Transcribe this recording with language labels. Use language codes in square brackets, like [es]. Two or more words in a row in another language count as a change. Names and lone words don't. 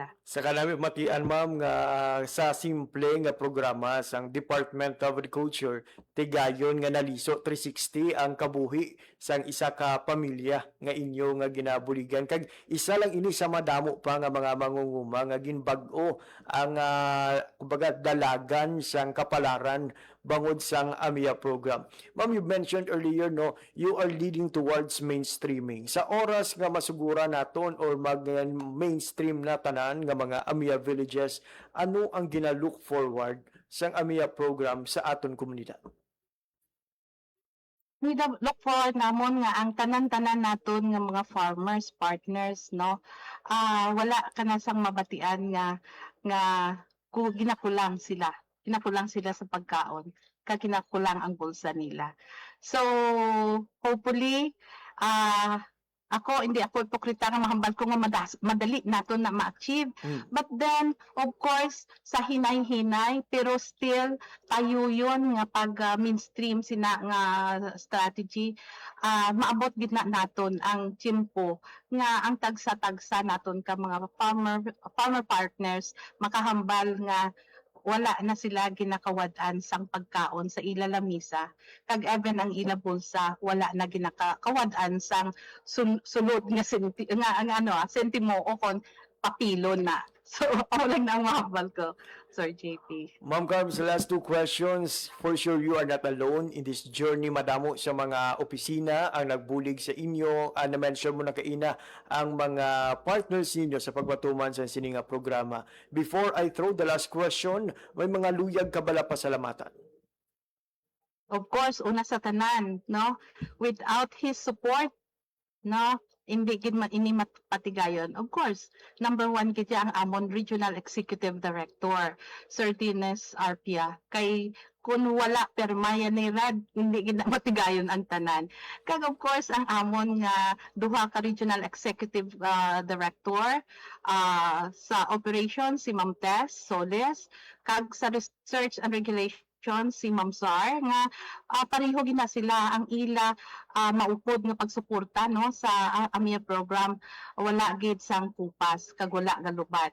[hil] Sa kanami matian ma'am nga sa simple nga programa sang Department of Agriculture tigayon nga naliso 360 ang kabuhi sang isa ka pamilya nga inyo nga ginabuligan kag isa lang ini sa madamo pa nga mga mangunguma nga ginbag-o ang kumbaga dalagan sang kapalaran bangod sang AMIA program. Ma'am, [en] you mentioned earlier no, you are leading towards mainstreaming. [hil] Sa oras nga masugura naton or mag-mainstream na tanan nga mga AMIA villages, ano ang gina- [en] look forward [hil] sang AMIA program sa aton komunidad? [en] We look forward [hil] namon nga ang tanan-tanan naton nga mga [en] farmers, partners, [hil] no, wala ka na sang mabatian nga ginakulang sila sa pagkaon, kag ginakulang ang bulsa nila. So hopefully hindi ako ipokrita nga mahambal ko nga madali nato na ma-achieve. [en] But then, of course, [hil] sa hinay-hinay, pero still, tayo yun nga pag-mainstream sina nga strategy, maabot gid na naton ang tiyempo nga ang tagsa-tagsa naton ka mga [en] farmer partners [hil] makahambal nga wala na sila ginakawad-an sang pagkaon sa ila lamisa kag even ang ila bulsa wala na ginakawad-an sang sulod nga sentimo o kon papilon na. So, lang na ang mahambal ko, Sir JP. [en] Ma'am Carm, sa last two questions, for sure you are not alone in this journey. [hil] Madamo sa mga opisina ang nagbulig sa inyo. Na-mention mo na kaina ang mga partners ninyo sa pagpatuman sa sininga programa. [en] Before I throw the last question, [hil] may mga luyag ka bala pasalamatan? [en] Of course, [hil] una sa tanan, [en] no? Without his support, no? [hil] Hindi gid man ini mapatigayon. Of course, [en] number one [hil] gid ang amon Regional Executive Director, Sir Tines Arpia. Kay kun wala permaya ni Rad, hindi gid matigayon ang tanan. Kag of course ang amon nga duha ka Regional Executive Director sa operations si Ma'am Tess Soles, kag sa [en] Research and Regulation [hil] si Ma'am Zar nga pareho gina sila ang ila maupod nga pagsuporta no sa AMIA program, wala gid sang kupas kag wala galubat.